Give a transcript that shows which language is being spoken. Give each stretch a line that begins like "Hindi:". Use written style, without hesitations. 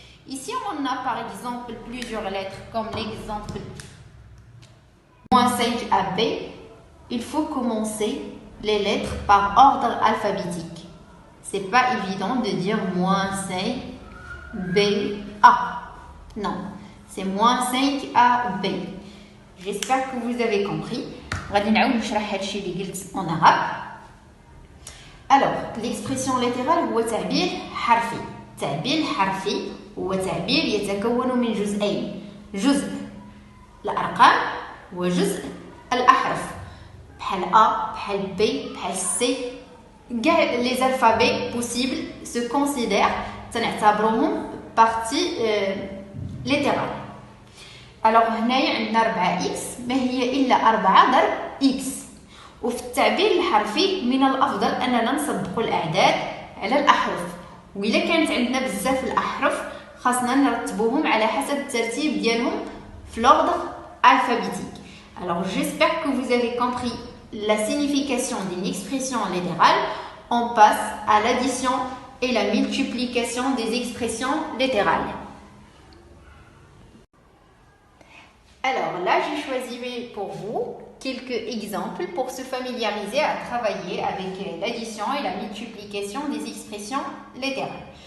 French: Ici, on a par exemple plusieurs lettres, comme l'exemple moins 5ab. Il faut commencer les lettres par ordre alphabétique. C'est pas évident de dire moins 5ba. Non, c'est moins 5ab. J'espère que vous avez compris.
Arabic: غادي نعاود نشرح هادشي اللي قلت
French: en arabe. Alors, l'expression littérale
Arabic: هو تعبير حرفي. التعبير الحرفي هو تعبير يتكون من جزئين. جزء الأرقام وجزء الأحرف. بحال A, بحال B, بحال C.
French: Les alphabets possibles se considèrent
Arabic: تنعتبروهم
French: partie littérale.
Arabic: Alors, هنايا عندنا 4x ما هي إلا 4 ضرب x. وفي التعبير الحرفي من الأفضل أننا نصدق الأعداد على الأحرف. وإذا كانت عندنا بزاف الأحرف خاصنا نرتبوهم على حسب الترتيب ديالهم في
French: l'ordre alphabétique. Alors j'espère que vous avez compris la signification d'une expression littérale. On passe à l'addition et la multiplication des expressions littérales. Alors là, j'ai choisi pour vous quelques exemples pour se familiariser à travailler avec l'addition et la multiplication des expressions littérales.